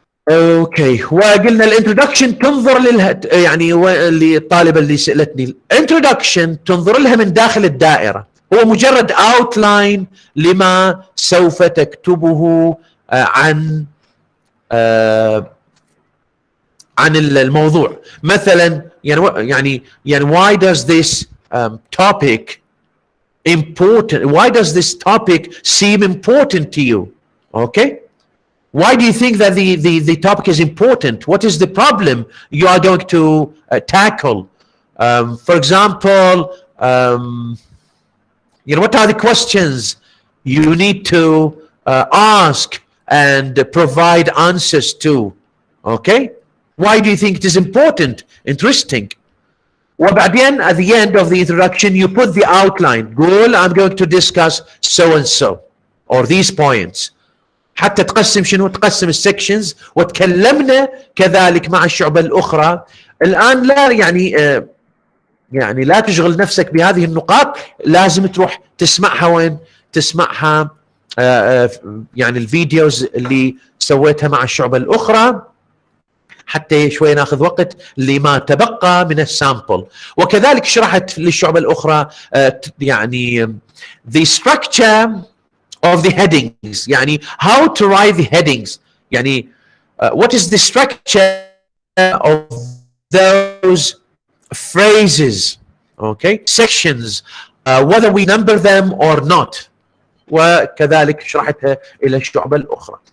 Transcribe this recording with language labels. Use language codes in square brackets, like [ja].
[ar] اوكي، وقلنا الانترودكشن تنظر يعني للطالبة اللي سألتني، الانترودكشن تنظر لها من داخل الدائرة، هو مجرد اوتلاين لما سوف تكتبه عن الموضوع. [en] مثلا يعني why does this topic important, why does this topic seem important to you? Okay, why do you think that the topic is important? What is the problem you are going to tackle? For example, what are the questions you need to ask and provide answers to? Okay, why do you think it is important, interesting? وبعدين at the end of the introduction you put the outline. قول I'm going to discuss so and so or these points. [ar] حتى تقسم شنو؟ تقسم السكشنز. وتكلمنا كذلك مع الشعبة الأخرى. الآن لا يعني لا تشغل نفسك بهذه النقاط، لازم تروح تسمعها وين؟ تسمعها يعني الفيديوز اللي سويتها مع الشعبة الأخرى، حتى شوي ناخذ وقت لما تبقى من السامبل. وكذلك شرحت للشعبة الأخرى [en] يعني the structure of the headings، يعني how to write the headings، يعني what is the structure of those phrases, okay, sections, whether we number them or not. [ar] وكذلك شرحتها إلى الشعبة الأخرى.